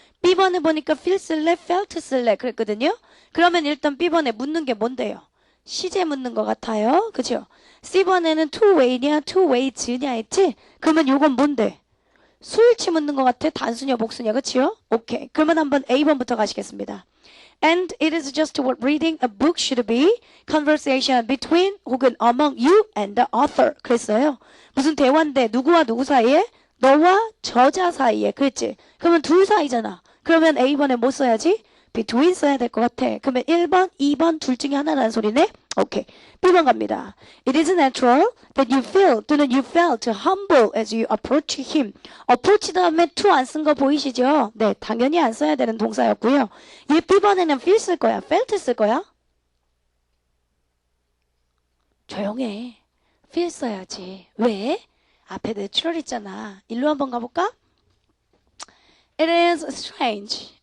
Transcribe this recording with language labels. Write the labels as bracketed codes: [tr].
[ko] B번에 보니까 feel 쓸래, felt 쓸래 그랬거든요. 그러면 일단 B번에 묻는 게 뭔데요? 시제 묻는 것 같아요. 그죠? C번에는 two-way냐, two-ways냐 했지? 그러면 요건 뭔데? 수일치 묻는 것 같아? 단수냐, 복수냐, 그치요? 오케이. 그러면 한번 A번부터 가시겠습니다. [en] And it is just what reading a book should be. Conversation between [ko] 혹은 [en] among you and the author. [ko] 그랬어요. 무슨 대화인데 누구와 누구 사이에? 너와 저자 사이에. 그랬지? 그러면 둘 사이잖아. 그러면 A번에 뭐 써야지? between 써야 될 것 같아. 그러면 1번, 2번 둘 중에 하나라는 소리네? 오케이. B번 갑니다. [en] It is natural that you feel [ko] 또는 [en] you felt humble as you approach him. [ko] approach 다음에 to 안 쓴 거 보이시죠? 네, 당연히 안 써야 되는 동사였고요. 얘 B번에는 feel 쓸 거야? felt 쓸 거야? 조용해. feel 써야지. 왜? 앞에 natural 있잖아. 일로 한번 가볼까? [en] It is strange.